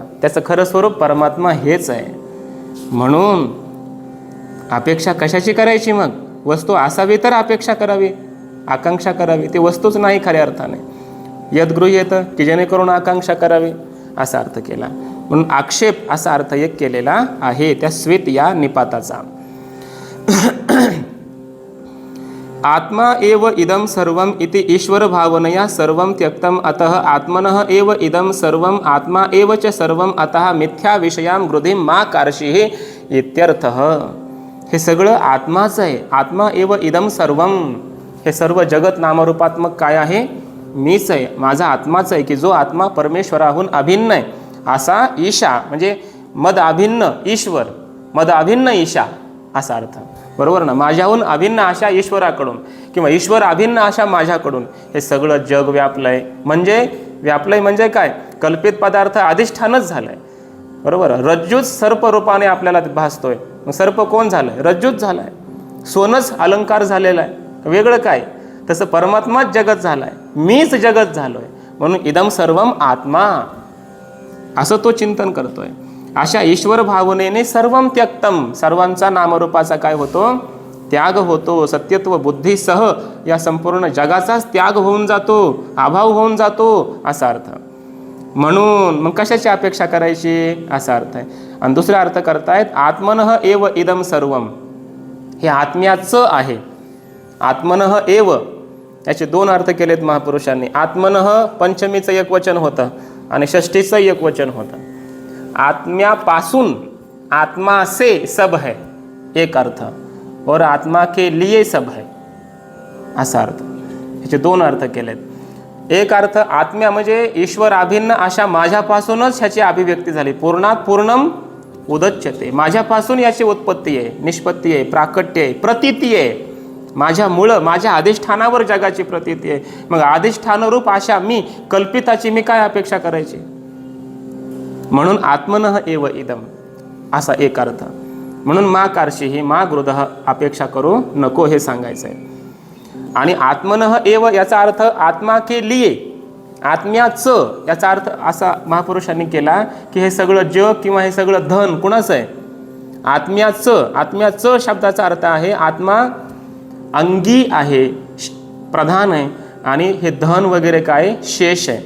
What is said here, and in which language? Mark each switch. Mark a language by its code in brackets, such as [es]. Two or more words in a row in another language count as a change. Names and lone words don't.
[mr] त्याचं खरं स्वरूप परमात्मा हेच आहे. म्हणून अपेक्षा कशाची करायची, मग वस्तू असावी तर अपेक्षा करावी, आकांक्षा करावी. ती वस्तूच नाही खऱ्या अर्थाने. यद्गृह्येत, की जेणेकरून आकांक्षा करावी असा अर्थ केला. म्हणून आक्षेप असा अर्थ एक केलेला आहे त्या स्वित या निपाताचा. [sa] आत्मा एव इदम सर्वम इति ईश्वर भावनया सर्वम त्यक्तम अतः आत्मनः एव इदम सर्वम आत्मा एव च सर्वम अतः मिथ्या विषयां गृधिम मा कार्षिः इत्यर्थः. [mr] हे सगळं आत्माच आहे. [sa] आत्मा एव इदम सर्वम, [mr] हे सर्व जगत नामरूपात्मक काय आहे, मीच आहे, माझा आत्माच आहे. की जो आत्मा परमेश्वराहून अभिन्न आहे असा ईशा, म्हणजे मद अभिन्न ईश्वर, मद अभिन्न ईशा असा अर्थ, बरोबर ना. माझ्याहून अभिन्न अशा ईश्वराकडून किंवा ईश्वर अभिन्न अशा माझ्याकडून हे सगळं जग व्यापलंय. म्हणजे व्यापलंय म्हणजे काय, कल्पित पदार्थ अधिष्ठानच झालंय, बरोबर. रज्जूच सर्प रूपाने आपल्याला भासतोय. मग सर्प कोण झालंय, रज्जूच झालाय. सोनच अलंकार झालेला आहे, वेगळं काय. तसं परमात्माच जगत झालाय, मीच जगत झालोय. म्हणून [sa] इदम सर्वम आत्मा [mr] असं तो चिंतन करतोय. अशा ईश्वर भावनेने [sa] सर्वम त्यक्तम, [mr] सर्वांचा नामरूपाचा काय होतो, त्याग होतो. सत्यत्व बुद्धीसह या संपूर्ण जगाचाच त्याग होऊन जातो, अभाव होऊन जातो असा अर्थ. म्हणून मग कशाची अपेक्षा करायची असा अर्थ आहे. आणि दुसरा अर्थ करतायत [sa] आत्मनः एव इदम सर्वम, [mr] हे आत्म्याचं आहे. [sa] आत्मनः एव [mr] याचे दोन अर्थ केलेत महापुरुषांनी. आत्मनः पंचमीचं एक वचन होतं आणि षष्ठीचं एक वचन होतं. आत्म्यापासून, [hi] आत्मा से सब है एक अर्थ, और आत्मा के लिए सब है [mr] असा अर्थ. याचे दोन अर्थ केलेत. एक अर्थ आत्म्या म्हणजे ईश्वर अभिन्न अशा माझ्यापासूनच ह्याची अभिव्यक्ती झाली. [sa] पूर्णात पूर्णम उदच्यते, [mr] माझ्यापासून याची उत्पत्ती आहे, निष्पत्ती आहे, प्राकट्य आहे, प्रतीती आहे. माझ्यामुळं, माझ्या अधिष्ठानावर जगाची प्रतीती आहे. मग अधिष्ठानरूप अशा मी कल्पिताची मी काय अपेक्षा करायची. म्हणून [sa] आत्मनः एव इदम [mr] असा एक अर्थ. [sa] म्हणून मा कार्षीहि मा गृधः, [mr] अपेक्षा करू नको हे सांगायचं आहे. आणि [sa] आत्मनः एव [mr] याचा अर्थ [hi] आत्मा के लिए, [mr] आत्म्याचं याचा अर्थ असा महापुरुषांनी केला की हे सगळं जग किंवा हे सगळं धन कुणाचं आहे. आत्म्याचं, आत्म्याचं शब्दाचा अर्थ आहे आत्मा अंगी आहे, प्रधान आहे, आणि हे धन वगैरे काय शेष आहे.